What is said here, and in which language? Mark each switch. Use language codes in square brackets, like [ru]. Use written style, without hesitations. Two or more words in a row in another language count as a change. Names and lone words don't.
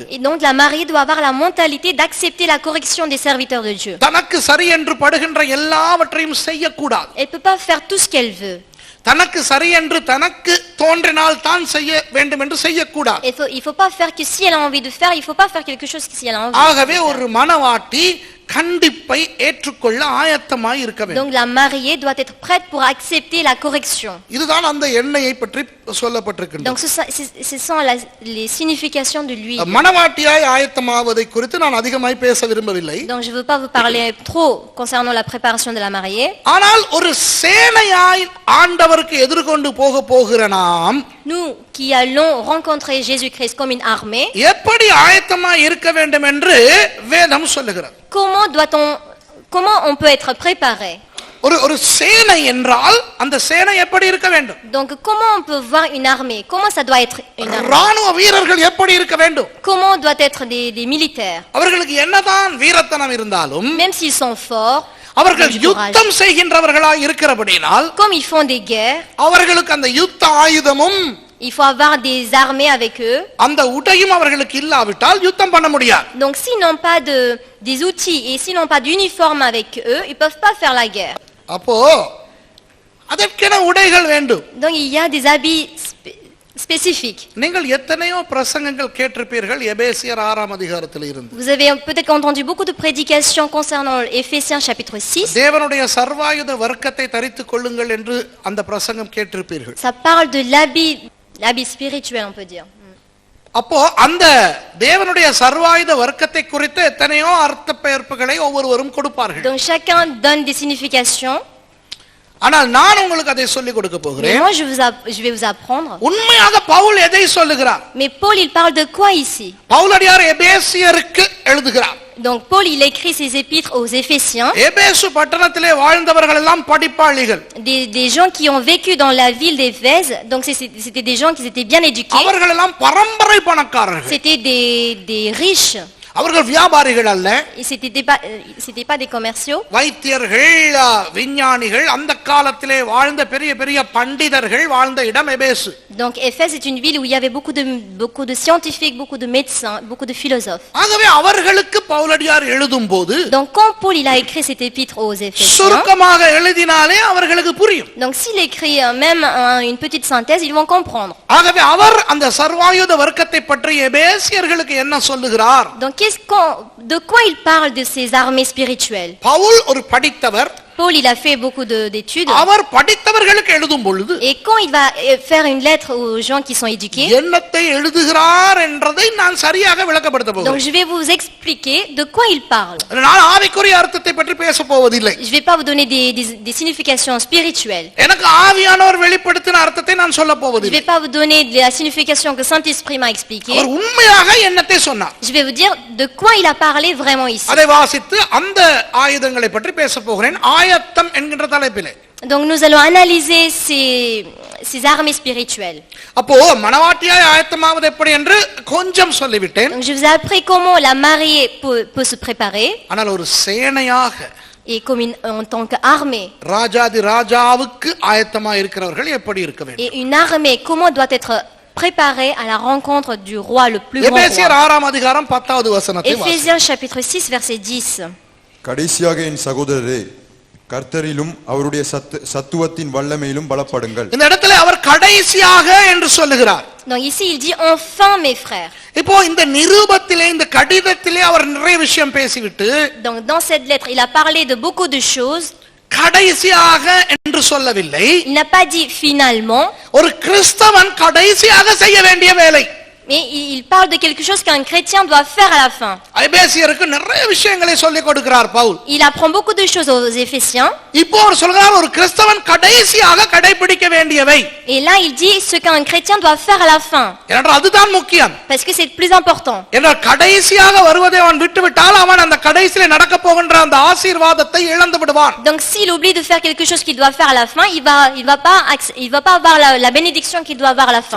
[fr] et donc la mariée doit avoir la mentalité d'accepter la correction des serviteurs de Dieu. [ta] தனக்கு சரி என்று படுகின்ற எல்லாவற்றையும் செய்யக்கூடாது. [fr] Elle ne peut pas faire tout ce qu'elle veut. [ta] தனக்கு சரி என்று தனக்கு தோன்றினால் தான் செய்ய வேண்டும் என்று செய்யக்கூடாது. [fr] Il faut pas faire que si elle a envie de faire, il faut pas faire quelque chose que si elle a envie. [ta] ஆகவே ஒரு மணவாட்டி கண்டிப்பை ஏற்றுக்கொள்ள ஆயத்தமாய் இருக்க வேண்டும். [fr] Donc la mariée doit être prête pour accepter la correction. [ta] இதுதான் அந்த எண்ணெயை பற்றி சொல்லப்பட்டிருக்கிறது. [fr] Donc ce sont les significations de l'huile. [ta] மணவாட்டியாய் ஆயத்தமாவதை குறித்து நான் அதிகமாய் பேச விரும்பவில்லை. [fr] Donc je veux pas vous parler trop concernant la préparation de la mariée. [ta] ஆனால் ஒரு சேனையாய் ஆண்டவருக்கு எதிர்கொண்டு போகிற நாம் [fr] Nous qui allons rencontrer Jésus-Christ comme une armée, [ta] எப்படி ஆயத்தமாய் இருக்க வேண்டும் என்று வேதம் சொல்லுகிறது. [fr] comment on peut être préparé? [ta] ஒரு சேனை என்றால் அந்த சேனை எப்படி இருக்க வேண்டும்? [fr] Donc comment on peut voir une armée? Comment ça doit être une armée? [ta] ராணுவ வீரர்கள் எப்படி இருக்க வேண்டும்? [fr] Comment doit être des militaires? [ta] அவர்களுக்கு என்னதான் வீரத்தனம் இருந்தாலும் [fr] Même s'ils sont forts, [ta] அவர்கள் யுத்தம் செய்கின்றவர்களாய் இருக்கிறபடியால் [fr] comme ils font des guerres, [ta] அவர்களுக்கு அந்த யுத்த ஆயுதமும் [fr] il faut avoir des armées avec eux. [ta] அந்த உடையும் அவர்களுக்கு இல்லாவிட்டால் யுத்தம் பண்ண முடியாது. [fr] Donc s'ils n'ont pas des outils et s'ils n'ont pas d'uniforme avec eux, ils peuvent pas faire la guerre. [ta] அப்போ அதற்கென உடைகள் வேண்டும். [fr] Donc il y a des habits spécifiques. [ta] நீங்கள் எத்தனையோ பிரசங்கங்கள் கேட்டிருப்பீர்கள் எபேசியர் 6ஆம் அதிகாரத்தில் இருந்து. [fr] Vous avez peut-être entendu beaucoup de prédications concernant Éphésiens chapitre 6. [ta] தேவனுடைய சர்வாயுத வர்க்கத்தை தரித்துக் கொள்ளுங்கள் என்று அந்த பிரசங்கம் கேட்டிருப்பீர்கள். [fr] Ça parle de l'habit spirituel, on peut dire. [ta] அப்போ அந்த தேவனுடைய சர்வாயுத வர்க்கத்தை குறித்து எத்தனையோ அர்த்த பெயர்ப்புகளை ஒவ்வொருவரும் கொடுப்பார்கள். [fr] Donc chacun donne des significations. [ta] ஆனால் நான் உங்களுக்கு அதை சொல்லிக் கொடுக்க [fr] Mais [ta] போகிறேன். [fr] moi je vais vous apprendre. [ta] உண்மையாக பவுல் எதை சொல்லுகிறார்? [fr] Mais Paul il parle de quoi ici? [ta] பவுலடியார் எபேசியருக்கு எழுதுகிறார். [fr] Donc Paul il écrit ses épîtres aux Éphésiens. [ta] எபேசு பட்டணத்திலே வாழ்ந்தவர்கள் எல்லாம் படிப்பாளிகள். [fr] Des gens qui ont vécu dans la ville d'Éphèse. Donc c'était des gens qui étaient bien éduqués. [ta] அவர்கள் எல்லாம் பரம்பரை பணக்காரர்கள். [fr] C'était des riches. [ta] அவர்கள் வியாபாரிகள் அல்ல. [fr] C'était pas des commerciaux. [ta] வைத்தியர்கள், விஞ்ஞானிகள், அந்த காலத்திலே வாழ்ந்த பெரிய பெரிய பண்டிதர்கள் வாழ்ந்த இடம் எபேசு. [fr] Donc Éphèse est une ville où il y avait beaucoup de scientifiques, beaucoup de médecins, beaucoup de philosophes. [ta] ஆகவே அவர்களுக்கு பவுலடியார் எழுதும்போது [fr] Donc quand Paul il a écrit cet épître aux Éphésiens, [ta] சுருக்கமாக எழுதினாலே அவர்களுக்கு புரியும். [fr] donc s'il écrit même une petite synthèse, ils vont comprendre. [ta] ஆகவே அவர் அந்த சர்வாயுத வர்க்கத்தை பற்றி எபேசியர்களுக்கு என்ன சொல்லுகிறார்? [fr] Donc de quoi il parle de ces armées spirituelles? [ta] பவுல் ஒரு படித்தவர். [fr] Paul il a fait beaucoup d'études. [ta] அவர் படித்தவர்களுக்கு எழுதும் பொழுது [fr] Et quand il va faire une lettre aux gens qui sont éduqués, [ta] என்னத்தை எழுதுகிறார் என்றதை நான் சரியாக விளக்கப்படுத்த [fr] donc [ta] போகிறேன். [fr] je vais vous expliquer de quoi il parle. [ta] நான் ஆவிக்குரிய அர்த்தத்தை பற்றி பேச போவதில்லை. [fr] Je vais pas vous donner des significations spirituelles. [ta] எனக்கு ஆவியானவர் வெளிப்படுத்தின அர்த்தத்தை நான் சொல்ல [fr] Je [ta] போவதில்லை. [fr] vais pas vous donner de la signification que Saint-Esprit m'a expliqué. [ta] அவர் உண்மையாக என்னத்தை சொன்னார். [fr] Je vais vous dire de quoi il a parlé vraiment ici. [ta] அதை வாசித்து அந்த ஆயுதங்களை பற்றி பேச போகிறேன். ஆயத்தம் என்கின்ற தலைப்பிலே. [fr] Donc nous allons analyser ces armées spirituelles. [ta] அப்போ மணவாட்டியாய் ஆயத்தமாவது எப்படி என்று கொஞ்சம் சொல்லிவிட்டேன். [fr] Donc je vous ai appris comment la mariée peut se préparer. [ta] ஆனால் ஒரு சேனையாக [fr] Et comme en tant qu'armée. [ta] ராஜாதி ராஜாவுக்கு ஆயத்தமாக இருக்கிறவர்கள் எப்படி இருக்க வேண்டும்? [fr] Et une armée comment doit être préparée à la rencontre du roi le plus grand [ta] எபேசியர் [fr] roi. [ta] 6ஆம் அதிகாரம் 10வது வசனத்தை வாசிங்க. [fr] Éphésiens chapitre 6 verset 10. [ta] கடைசியாக என் சகோதரரே, கர்த்தரிலும் அவருடைய சத்துவத்தின் வல்லமையிலும் பலப்படுங்கள். இந்த இடத்துல அவர் கடைசியாக என்று சொல்லுகிறார். [fr] Donc ici il dit enfin mes frères. [ta] இப்போ இந்த நிருபத்திலே இந்த கடிதத்திலே அவர் நிறைய விஷயம் பேசிவிட்டு [fr] Donc dans cette lettre il a parlé de beaucoup de choses. [ta] கடைசியாக என்று சொல்லவில்லை. [fr] Il n'a pas dit finalement. [ta] ஒரு கிறிஸ்தவன் கடைசியாக செய்ய வேண்டிய வேலை. [fr] Mais il parle de quelque chose qu'un chrétien doit faire à la fin. [ta] எபேசியருக்கு நிறைய விஷயங்களை சொல்லிக் கொடுக்கிறார் பவுல். [fr] Il apprend beaucoup de choses aux Éphésiens. [ta] இப்போ அவர் சொல்றார் ஒரு கிறிஸ்தவன் கடைசியாக கடைபிடிக்க வேண்டியவை. [fr] Et là il dit ce qu'un chrétien doit faire à la fin. [ta] என்றால் அதுதான் முக்கியம். [fr] Parce que c'est le plus important. [ta] என்றால் கடைசியாக வருவதை அவன் விட்டுவிட்டால் அவன் அந்த கடைசியிலே நடக்க போகின்ற அந்த ஆசீர்வாதத்தை இழந்து விடுவான். [fr] Donc s'il oublie de faire quelque chose qu'il doit faire à la fin, il va pas avoir la bénédiction qu'il doit avoir à la fin.